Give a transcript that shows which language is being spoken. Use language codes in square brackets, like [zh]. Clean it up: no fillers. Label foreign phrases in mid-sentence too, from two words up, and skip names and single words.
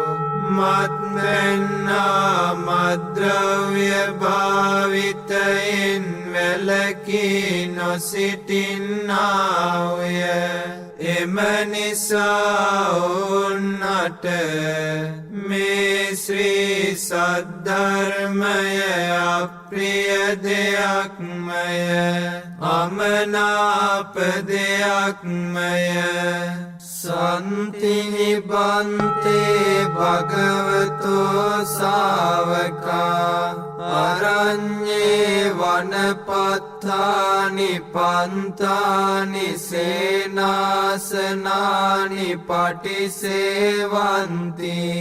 [si] මත්පැන්නා මත්ද්‍රව්‍ය භාවිතයෙන් වැළකී නොසිටින්නාහුය එම නිසා ඔවුන්ට මේ ශ්‍රී සද්ධර්මය අප්‍රිය දෙයක්මය අමනාප දෙයක්මය [pi] සන්තිනි බන්තේ භගවතෝ සාවකා අරඤ්ඤේ වනපත්තානි පන්තානි සේනාසනානි පටිසේවන්ති